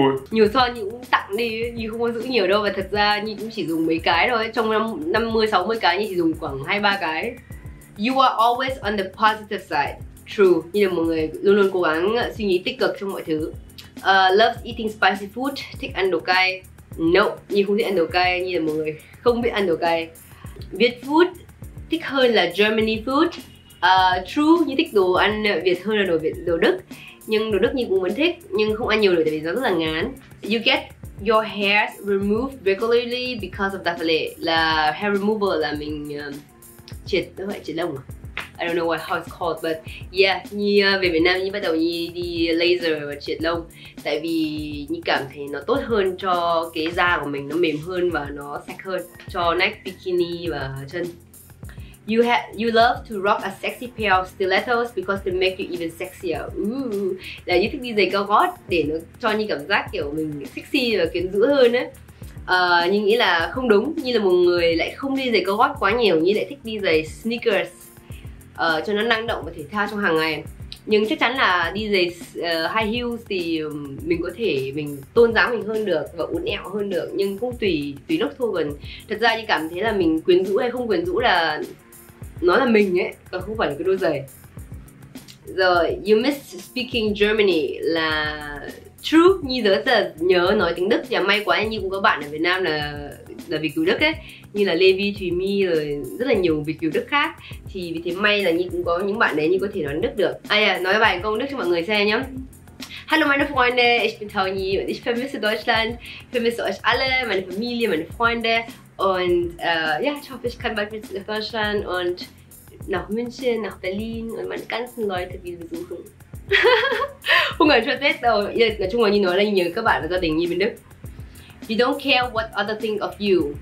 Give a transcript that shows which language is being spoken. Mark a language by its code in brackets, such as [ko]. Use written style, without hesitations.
[vi] Nhiều son Nhi cũng tặng đi, Nhi không có giữ nhiều đâu. Và thật ra Nhi cũng chỉ dùng mấy cái thôi. Trong 50-60 cái Nhi chỉ dùng khoảng 2-3 cái. [en] You are always on the positive side. [vi] True, Nhi là một người luôn cố gắng suy nghĩ tích cực trong mọi thứ. [en] Loves eating spicy food, [vi] thích ăn đồ cay. No, Nhi không thích ăn đồ cay. Nhi là một người không biết ăn đồ cay. Việt food thích hơn là Germany food. True, Nhi thích đồ ăn Việt hơn là đồ Đức. Nhưng đồ Đức Nhi cũng vẫn thích, nhưng không ăn nhiều được tại vì nó rất là ngán. [en] You get your hair removed regularly because of daphne. [vi] Là hair removal là mình triệt lông à? [en] I don't know how it's called, but yeah, [vi] Nhi về Việt Nam Nhi bắt đầu Nhi đi laser và triệt lông. Tại vì Nhi cảm thấy nó tốt hơn cho cái da của mình, nó mềm hơn và nó sạch hơn cho neck, bikini và chân. [en] You love to rock a sexy pair of stilettos because they make you even sexier. [vi] Là Nhi thích đi giày cao gót để nó cho Nhi cảm giác kiểu mình sexy và quyến rũ hơn á. Nhi nghĩ là không đúng. Nhi là một người lại không đi giày cao gót quá nhiều. Nhi lại thích đi giày sneakers cho nó năng động và thể thao trong hàng ngày. Nhưng chắc chắn là đi giày high heels thì mình có thể mình tôn dáng mình hơn được và uốn ẹo hơn được, nhưng cũng tùy lúc thôi. Còn thật ra Nhi cảm thấy là mình quyến rũ hay không quyến rũ là nó là mình ấy, còn không phải là cái đôi giày. [en] Rồi, you miss speaking Germany là true. [vi] Nhi rất là nhớ nói tiếng Đức. Và may quá Nhi cũng có bạn ở Việt Nam là Việt kiều Đức ấy, như là Levi, Thùy My rồi rất là nhiều Việt kiều Đức khác. Thì vì thế may là Nhi cũng có những bạn đấy Nhi có thể nói Đức được. Nói vài câu Đức cho mọi người xem nhé. [de] Hallo meine Freunde, ich bin Toni und ich vermisse Deutschland, vermisse euch alle, meine Familie, meine Freunde und ja, ich hoffe, ich kann bald wieder nach Deutschland und nach München, nach Berlin und meine ganzen Leute wieder besuchen. [vi] Không cần cho Tết đâu. Nói chung là Nhi nói là nhớ các bạn và gia đình Nhi bên Đức. [en] You don't care what others think of you.